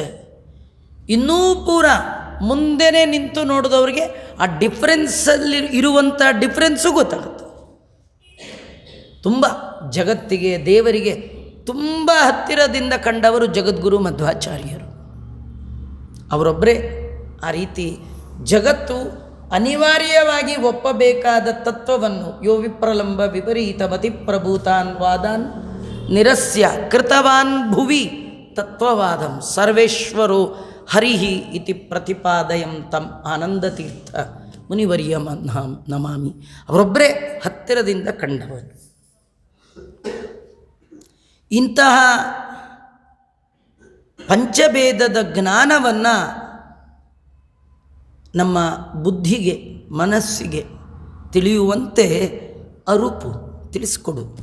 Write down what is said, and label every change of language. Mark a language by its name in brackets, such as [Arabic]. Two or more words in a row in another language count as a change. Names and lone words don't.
[Kannada] ಇನ್ನೂ ಪೂರ ಮುಂದೆನೇ ನಿಂತು ನೋಡಿದವ್ರಿಗೆ ಆ ಡಿಫ್ರೆನ್ಸಲ್ಲಿ ಇರುವಂಥ ಡಿಫ್ರೆನ್ಸು ಗೊತ್ತಾಗುತ್ತೆ. ತುಂಬ ಜಗತ್ತಿಗೆ, ದೇವರಿಗೆ ತುಂಬ ಹತ್ತಿರದಿಂದ ಕಂಡವರು ಜಗದ್ಗುರು ಮಧ್ವಾಚಾರ್ಯರು. ಅವರೊಬ್ಬರೇ ಆ ರೀತಿ ಜಗತ್ತು ಅನಿವಾರ್ಯವಾಗಿ ಒಪ್ಪಬೇಕಾದ ತತ್ವವನ್ನು [Sanskrit] ಯೋ ವಿಪ್ರಲಂಬ ವಿಪರೀತ ಮತಿ ಪ್ರಭೂತಾನ್ ವಾದಾನ್ ನಿರಸ್ಯ ಕೃತವಾನ್ ಭುವಿ ತತ್ವವಾದಂ ಸರ್ವೇಶ್ವರೋ ಹರಿಹಿ ಇತಿ ಪ್ರತಿಪಾದಯಂ ತಂ ಆನಂದತೀರ್ಥ ಮುನಿವರ್ಯ ನಮಾಮಿ. [Kannada] ಅವರೊಬ್ಬರೇ ಹತ್ತಿರದಿಂದ ಕಂಡವರು. ಇಂತಹ ಪಂಚಭೇದದ ಜ್ಞಾನವನ್ನು ನಮ್ಮ ಬುದ್ಧಿಗೆ, ಮನಸ್ಸಿಗೆ ತಿಳಿಯುವಂತೆ ಅರುಪು ತಿಳಿಸ್ಕೊಡು.